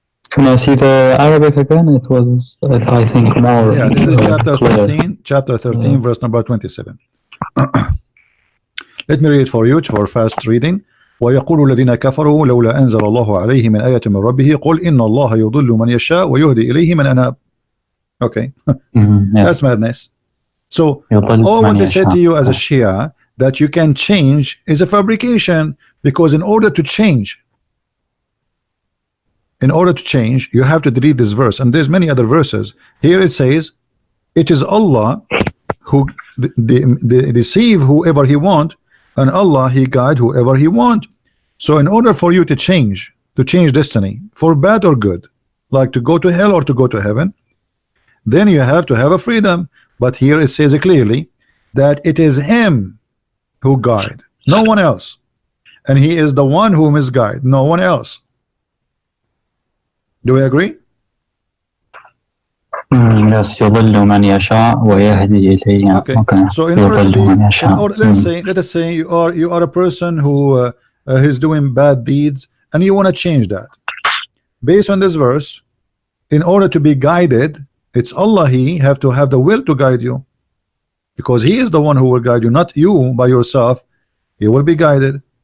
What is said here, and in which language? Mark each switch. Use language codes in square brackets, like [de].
[en] Can I see the Arabic again? It was, I think, more. Yeah, this is chapter 13, verse number 27. Let me read it for you for fast reading. [ar] ويقول الذين كفروا لولا أنزل الله عليه من آية من ربه قل إن الله يضل من يشاء ويهدي إليه من أناب. [en] Okay, yes. That's madness. So all what they said to you as a Shia that you can change is a fabrication, because in order to change, you have to delete this verse, and there's many other verses. Here it says it is Allah who deceive whoever he want, and Allah he guide whoever he want. So in order for you to change destiny for bad or good, like to go to hell or to go to heaven, then you have to have a freedom. But here it says clearly that it is him who guide, no one else, and he is the one who misguide, no one else. Do we agree? [ar] Yes, يضل من يشاء ويهدي إليه. [en] Okay. So in order to be, let us say you are a person who is doing bad deeds, and you want to change that. Based on this verse, in order to be guided, it's Allah he have to have the will to guide you, because he is the one who will guide you, not you by yourself. You will be guided.